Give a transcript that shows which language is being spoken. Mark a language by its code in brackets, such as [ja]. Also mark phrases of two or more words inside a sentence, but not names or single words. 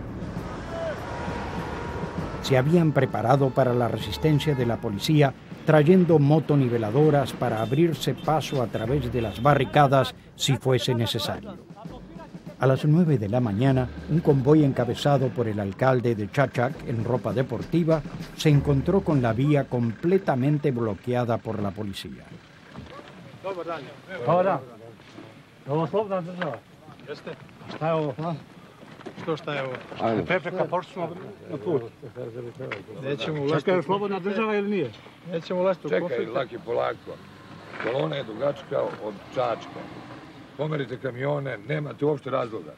[es] Se habían preparado para la resistencia de la policía, trayendo motoniveladoras para abrirse paso a través de las barricadas si fuese necesario. A las 9 de la mañana, un convoy encabezado por el alcalde de Čačak en ropa deportiva se encontró con la vía completamente bloqueada por la policía. [sr] Dobar dan. Dobar dan. Ovo slobodna država? Jeste. Šta je ovo? Šta je ovo? Prepreka, pošli smo na put. Nećemo ulaziti. Čekaj, je slobodna država ili nije? Nećemo ulaziti u konflikt. Čekaj, laki, polako. Kolona je dugačka od Čačka. Pomerite kamione, nemate uopšte razloga.